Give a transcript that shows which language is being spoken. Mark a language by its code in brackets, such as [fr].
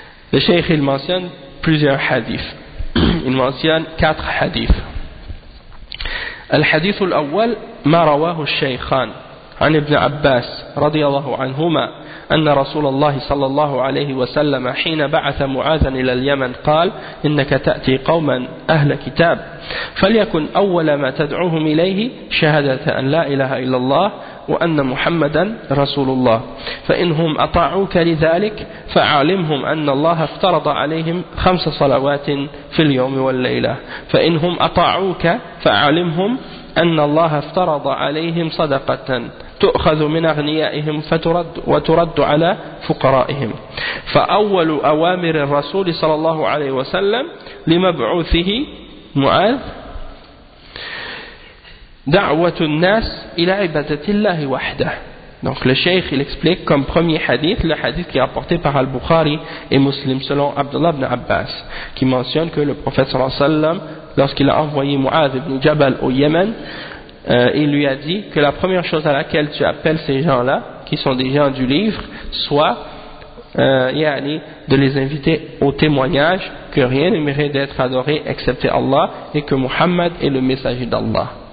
[fr] Le Cheikh il mentionne plusieurs hadiths. Il mentionne quatre hadiths. [ar] Al-hadith al-awwal ma rawahu al-shaykhan an ibn Abbas radiyallahu anhuma أن رسول الله صلى الله عليه وسلم حين بعث معاذا إلى اليمن قال إنك تأتي قوما أهل كتاب فليكن أول ما تدعوهم إليه شهادة أن لا إله إلا الله وأن محمدا رسول الله فإنهم أطاعوك لذلك فعلمهم أن الله افترض عليهم خمس صلوات في اليوم والليلة فإنهم أطاعوك فعلمهم أن الله افترض عليهم صدقة تؤخذ من أغنيائهم وترد على فقرائهم فأول أوامر الرسول صلى الله عليه وسلم لمبعوثه معاذ دعوة الناس إلى عبادة الله وحده. [fr] Donc le Cheikh il explique comme premier hadith le hadith qui est apporté par Al-Bukhari et Muslim selon Abdullah ibn Abbas qui mentionne que le prophète [ar] صلى الله عليه وسلم [fr] lorsqu'il a envoyé Mu'adh ibn Jabal au Yémen, il lui a dit que la première chose à laquelle tu appelles ces gens-là, qui sont des gens du livre, soit de les inviter au témoignage que rien ne mérite d'être adoré excepté Allah et que Muhammad est le messager d'Allah.